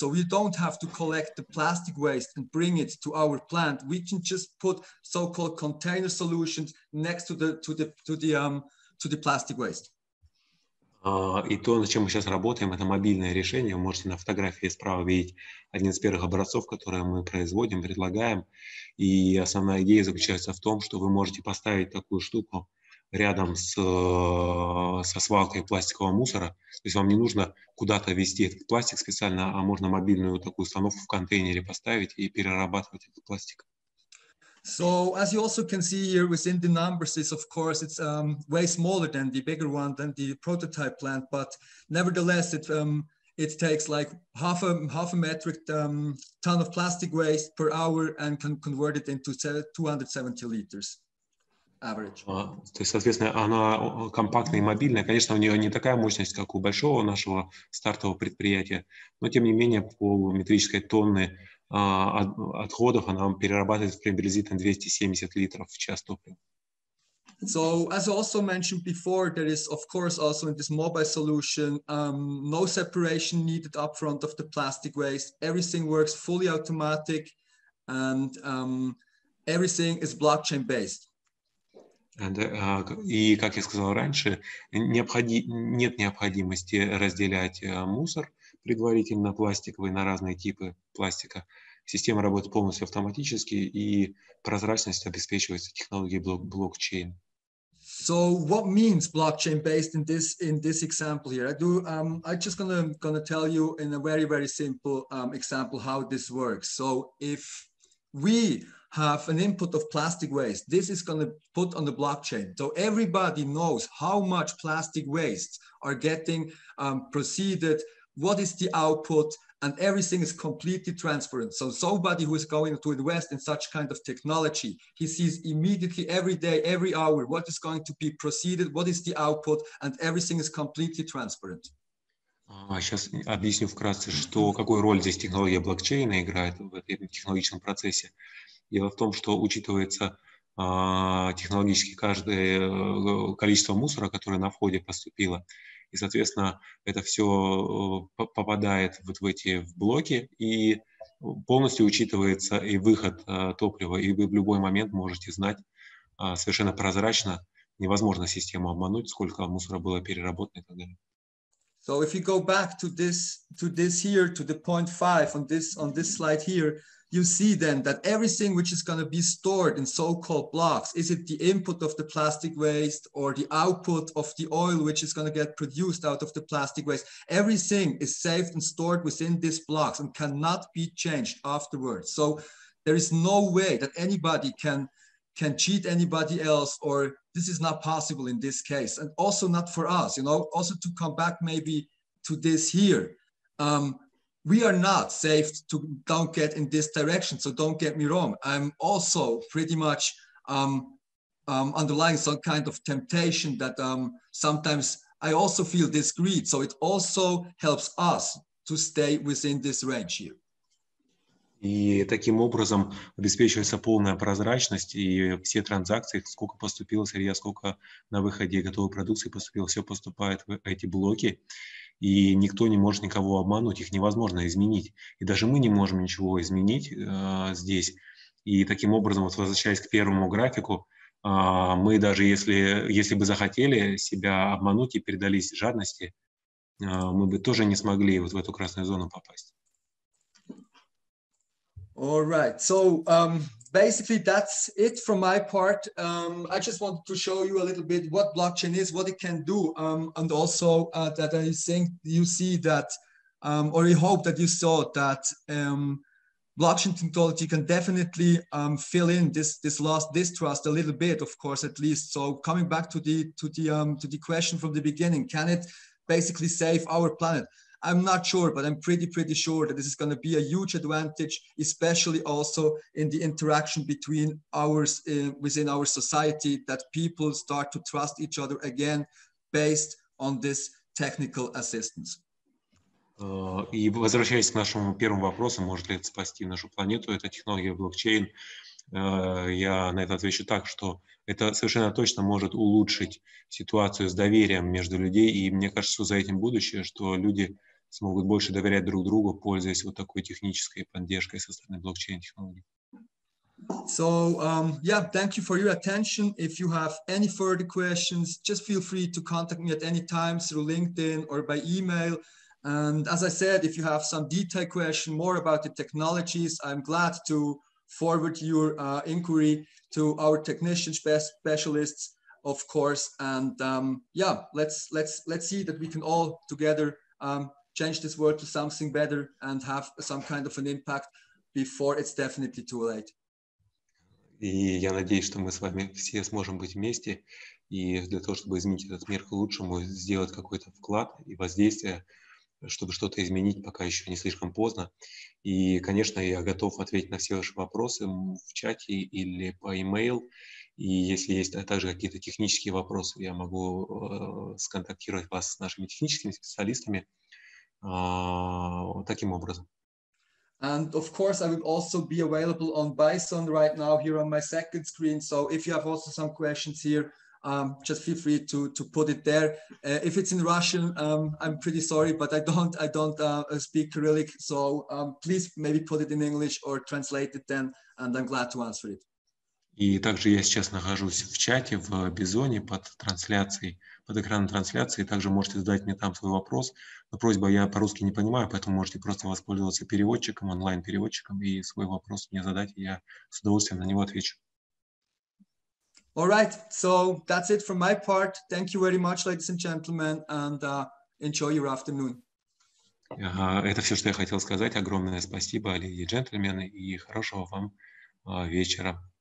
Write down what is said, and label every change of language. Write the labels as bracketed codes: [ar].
[en] So we don't have to collect the plastic waste and bring it to our plant. We can just put so-called container solutions next to the plastic waste. [ru] И то, над чем мы сейчас работаем, это мобильное решение. Вы можете на фотографии справа видеть один из первых образцов, которые мы производим, предлагаем. И основная идея заключается в том, что вы можете поставить такую штуку рядом со свалкой пластикового мусора. То есть вам не нужно куда-то везти этот пластик специально, а можно мобильную такую установку в контейнере поставить и перерабатывать этот пластик. [en] So as you also can see here within the numbers, is of course it's way smaller than the bigger one, than the prototype plant, but nevertheless it takes like half a metric ton of plastic waste per hour and can convert it into 270 liters average. [ru] То есть, соответственно, она компактная и мобильная. Конечно, у нее не такая мощность, как у большого нашего стартового предприятия, но тем не менее полметрической тонны отходов она перерабатывает приблизительно 270 литров в час топлива. [en] So as I also mentioned before, there is of course also in this mobile solution no separation needed up front of the plastic waste. Everything works fully automatic and everything is blockchain based. [ru] И, как я сказал раньше, нет необходимости разделять мусор предварительно пластиковый на разные типы пластика. Система работает полностью автоматически, и прозрачность обеспечивается технологией блокчейн. [en] So what means blockchain based in this example here? I'm just gonna tell you in a very simple example how this works. So if we have an input of plastic waste, this is going to put on the blockchain. So everybody knows how much plastic wastes are getting proceeded, what is the output, and everything is completely transparent. So somebody who is going to invest in such kind of technology, he sees immediately every day, every hour, what is going to be proceeded, what is the output, and everything is completely transparent. [ru] Сейчас объясню вкратце, какую роль здесь технология блокчейна играет в этом технологическом процессе. Дело в том, что учитывается технологически каждое количество мусора, которое на входе поступило. И, соответственно, это все попадает вот в эти блоки, и полностью учитывается и выход топлива. И вы в любой момент можете знать совершенно прозрачно, невозможно систему обмануть, сколько мусора было переработано и так далее. [en] So if you go back to this here, to the point 5 on this slide here, you see then that everything which is going to be stored in so-called blocks, is it the input of the plastic waste or the output of the oil which is going to get produced out of the plastic waste, everything is saved and stored within these blocks and cannot be changed afterwards. So there is no way that anybody can cheat anybody else, or this is not possible in this case, and also not for us, also to come back maybe to this here. we are not safe to don't get in this direction. So don't get me wrong. I'm also pretty much underlying some kind of temptation that sometimes I also feel this greed. So it also helps us to stay within this range here. [ru] И таким образом обеспечивается полная прозрачность, и все транзакции, сколько поступило сырья, сколько на выходе готовой продукции поступило, все поступает в эти блоки, и никто не может никого обмануть, их невозможно изменить. И даже мы не можем ничего изменить здесь. И таким образом, вот возвращаясь к первому графику, мы даже если бы захотели себя обмануть и передались жадности, мы бы тоже не смогли вот в эту красную зону попасть. [en] All right, so basically that's it from my part. I just wanted to show you a little bit what blockchain is, what it can do, and also that I think you see that, or I hope that you saw that blockchain technology can definitely fill in this lost distrust a little bit, of course, at least. So coming back to the question from the beginning, can it basically save our planet? I'm not sure, but I'm pretty sure that this is going to be a huge advantage, especially also in the interaction between ours within our society, that people start to trust each other again based on this technical assistance. [ru] И возвращаясь к нашему первому вопросу, может ли это спасти нашу планету, это технология блокчейн, я на это отвечу так, что это совершенно точно может улучшить ситуацию с доверием между людей, и мне кажется, что за этим будущее, что люди смогут больше доверять друг другу, пользуясь вот такой технической поддержкой со стороны блокчейн-технологий. [en] So, yeah, thank you for your attention. If you have any further questions, just feel free to contact me at any time through LinkedIn or by email. And as I said, if you have some detailed question more about the technologies, I'm glad to forward your inquiry to our technician specialists, of course. And yeah, let's see that we can all together change this world to something better and have some kind of an impact before it's definitely too late. [ru] И я надеюсь, что мы с вами все сможем быть вместе и для того, чтобы изменить этот мир к лучшему, сделать какой-то вклад и воздействие, чтобы что-то изменить, пока еще не слишком поздно. И, конечно, я готов ответить на все ваши вопросы в чате или по e-mail. И если есть также какие-то технические вопросы, я могу сконтактировать вас с нашими техническими специалистами таким образом. [en] And of course, I will also be available on Bison right now here on my second screen. So if you have also some questions here, just feel free to put it there. If it's in Russian, I'm pretty sorry, but I don't speak Cyrillic. So please maybe put it in English or translate it then, and I'm glad to answer it. [ru] И также я сейчас нахожусь в чате в Бизоне под трансляцией, под экраном трансляции. Также можете задать мне там свой вопрос. Но просьба, я по-русски не понимаю, поэтому можете просто воспользоваться переводчиком, онлайн-переводчиком и свой вопрос мне задать, и я с удовольствием на него отвечу. [en] All right, so that's it from my part. Thank you very much, ladies and gentlemen, and enjoy your afternoon. [ru] Это все, что я хотел сказать. Огромное спасибо, леди и джентльмены, и хорошего вам вечера.